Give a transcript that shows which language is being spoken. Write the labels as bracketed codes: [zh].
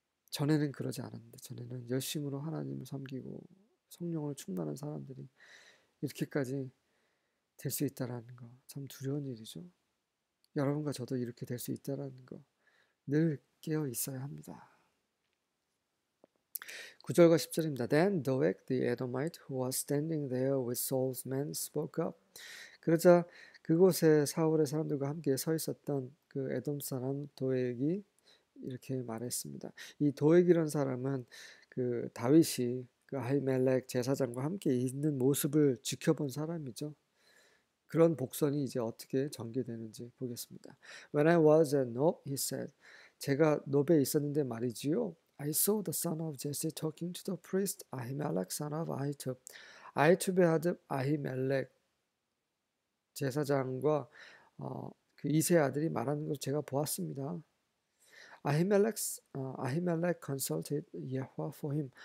[ko] 전에는 그러지 않았는데, 전에는 열심으로 하나님을 섬기고 성령을 충만한 사람들이 이렇게까지 될 수 있다라는 거 참 두려운 일이죠. 여러분과 저도 이렇게 될 수 있다라는 거 늘 깨어 있어야 합니다. 9절과 10절입니다. [en] Then Doeg the Edomite who was standing there with Saul's men spoke up. [ko] 그러자 그곳에 사울의 사람들과 함께 서 있었던 그 에돔 사람 도액이 이렇게 말했습니다. 이 도액이라는 사람은 그 다윗이 그 아히멜렉 제사장과 함께 있는 모습을 지켜본 사람이죠. 그런 복선이 이제 어떻게 전개되는지 보겠습니다. [en] When I was at Nob, he said, [ko] 제가 노베에 있었는데 말이지요. [en] I saw the son of Jesse talking to the priest Ahimelech, son of Ahitub. [ko] 아히투베 아들 아히멜렉 제사장과 그 이세 아들이 말하는 걸 제가 보았습니다. [en] 아히멜렉 consulted Yahweh for him.